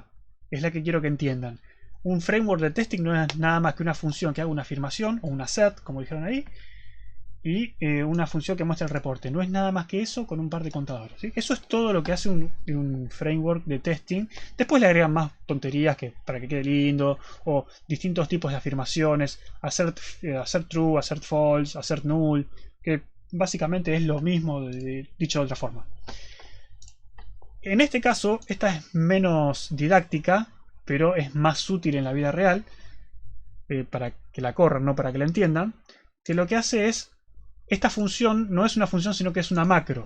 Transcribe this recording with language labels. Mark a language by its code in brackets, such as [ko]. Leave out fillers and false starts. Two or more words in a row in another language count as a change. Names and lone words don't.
[es] Es la que quiero que entiendan. Un framework de testing no es nada más que una función que haga una afirmación o una set, como dijeron ahí, y una función que muestra el reporte. No es nada más que eso con un par de contadores, ¿sí? Eso es todo lo que hace un framework de testing. Después le agregan más tonterías para que quede lindo, o distintos tipos de afirmaciones, [en] assert true, assert false, assert null, [es] que básicamente es lo mismo dicho de otra forma. En este caso, esta es menos didáctica, pero es más útil en la vida real, para que la corran, no para que la entiendan, que lo que hace es, esta función no es una función sino que es una macro.